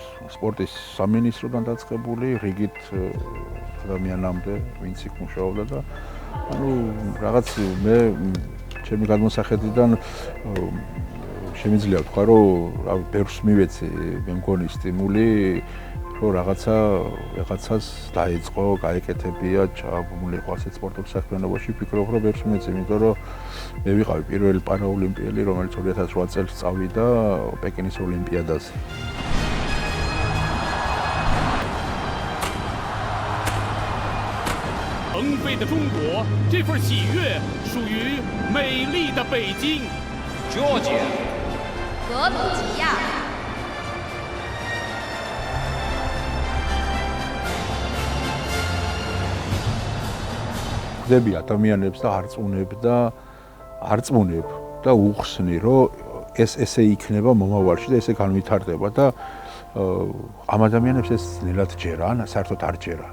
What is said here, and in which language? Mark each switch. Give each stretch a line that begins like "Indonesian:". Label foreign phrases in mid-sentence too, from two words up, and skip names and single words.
Georgian: სპორტის სამინისტროდან დაწყებული, რიგით ადამიანამდე, ვინც იქ მუშაობდა და ანუ რაღაც მე ჩემი გადმოსახედიდან შემიძლია ვთქვა, რომ ბევრს მივეცი, მე მგონი სტიმული რომ რაღაცას დაიწყო, გაეკეთებია, ჩაბმულიყო ასეთ სპორტულ საქმიანობაში, ვფიქრობ, რომ ბევრს მივეცი, იმიტომ რომ მე ვიყავი პირველი პარაოლიმპიელი, რომელიც 2008 წელს წავიდა პეკინის ოლიმპიადაზე.
Chinese: 腾飞的中国，这份喜悦属于美丽的北京。 Georgia，格鲁吉亚，
Georgian: ხვდები ადამიანებს და არწმუნებ და უხსნი, რომ ეს ესე იქნება მომავალში და ესე განვითარდება და ამ ადამიანებს ეს ნელად ჯერა, საერთოდ არ ჯერა.